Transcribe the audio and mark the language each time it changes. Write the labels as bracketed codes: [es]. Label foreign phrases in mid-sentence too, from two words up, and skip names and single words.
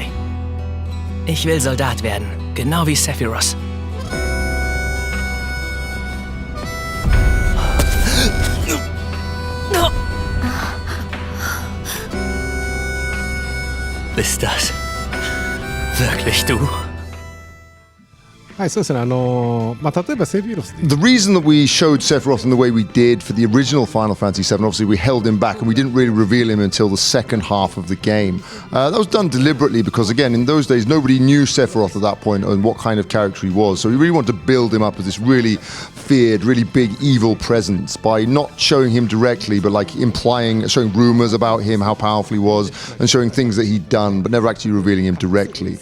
[de] Ich will Soldat werden, genau wie Sephiroth. Bist das wirklich du? [ja] はいそうですね例えばセフィロス [en] The reason that we showed Sephiroth in the way we did for the original Final Fantasy VII, obviously we held him back and we didn't really reveal him until the second half of the game. That was done deliberately because, again, in those days, nobody knew Sephiroth at that point and what kind of character he was. So we really wanted to build him up as this really feared, really big evil presence by not showing him directly, but like showing rumors about him, how powerful he was, and showing things that he'd done, but never actually revealing him directly.